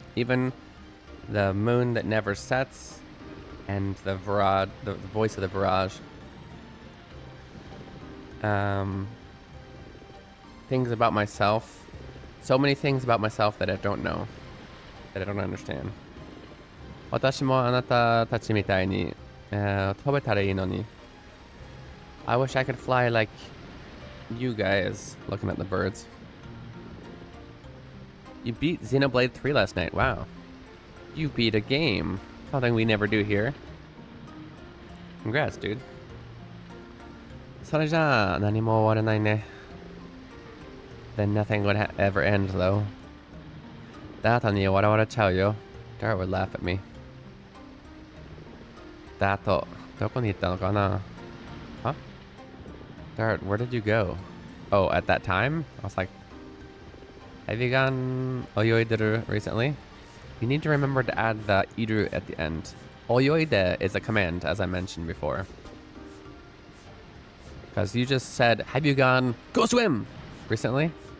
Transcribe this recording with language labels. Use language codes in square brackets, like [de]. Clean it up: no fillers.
[en] Even the moon that never sets, and the voice of the barrage. Things about myself. So many things about myself that I don't know, that I don't understand. [ja] 私もあなたたちみたいに、飛べたらいいのに. [en] I wish I could fly like you guys, looking at the birds. You beat Xenoblade 3 last night. Wow. You beat a game. Something we never do here. Congrats, dude. [ja] それじゃあ何も終わらないね. [en] Then nothing would ever end, though. [ja] だとに笑われちゃうよ. [en] Dart would laugh at me. [ja] だと、どこに行ったのかな? [en] Huh? Dart, where did you go? Oh, at that time? I was like, have you gone oyoideru recently? You need to remember to add the iru at the end. Oyoide is a command, as I mentioned before. Because you just said, have you gone go swim recently?